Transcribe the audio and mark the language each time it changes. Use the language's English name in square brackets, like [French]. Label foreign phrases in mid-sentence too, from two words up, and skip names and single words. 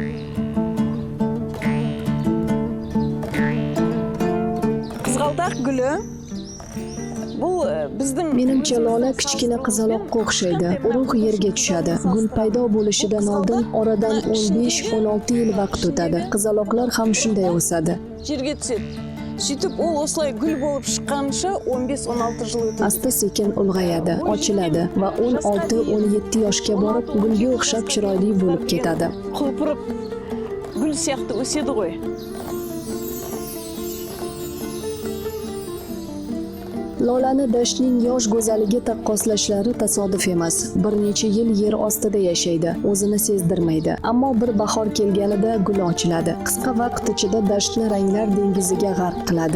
[Uzbek] Qizg'aldoq guli bu bizning Menimcha lola kichkina qizaloqqa o'xshaydi. Urug' yerga tushadi. Gul paydo bo'lishidan oldin oradan 15-16 yil vaqt o'tadi. Qizaloqlar ham shunday o'sadi. Yerga tushadi. [Kazakh] Сөйтіп, ол осылай гүл болып шыққанша 15-16 жыл өтеді. [Uzbek] Asta-sekin ulg'ayadi, ochiladi va 16-17 yoshga borib, gulga o'xshab chiroyli bo'lib ketadi. [Kazakh] Құлпырып, гүл сияқты өседі ғой. [Uzbek] Lolani dashtning yosh go'zaliga taqqoslashlari tasodif emas. Bir necha yil yer ostida yashaydi, o'zini sezdirmaydi. Ammo bir bahor kelganida gul ochiladi. Qisqa vaqt ichida dashtni ranglar dengiziga g'arq qiladi.